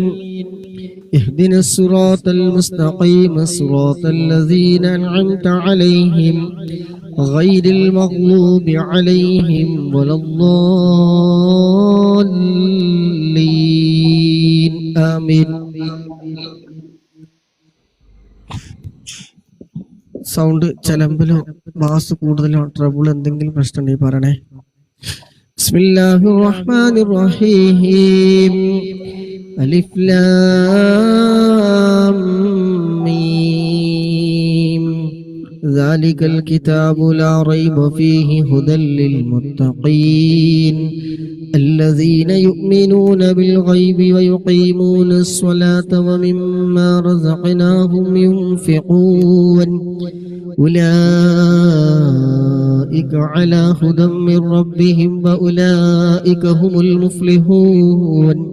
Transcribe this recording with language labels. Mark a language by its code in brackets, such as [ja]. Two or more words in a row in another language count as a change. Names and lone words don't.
[ar] اهدنا الصراط المستقيم صراط الذين أنعمت عليهم غير المغضوب عليهم ولا الضالين. آمين. [ml] സൗണ്ട് ചലമ്പിലോ ബാസ് കൂടുതലോ ട്രബിൾ എന്തെങ്കിലും പ്രശ്നം ഉണ്ടെങ്കിൽ പറയണേ. [ar] بسم الله الرحمن الرحيم. ألف لام ميم. ذلك الكتاب لا ريب فيه هدى للمتقين الذين يؤمنون بالغيب ويقيمون الصلاة ومما رزقناهم ينفقون أولئك على هدى من ربهم وأولئك هم المفلحون.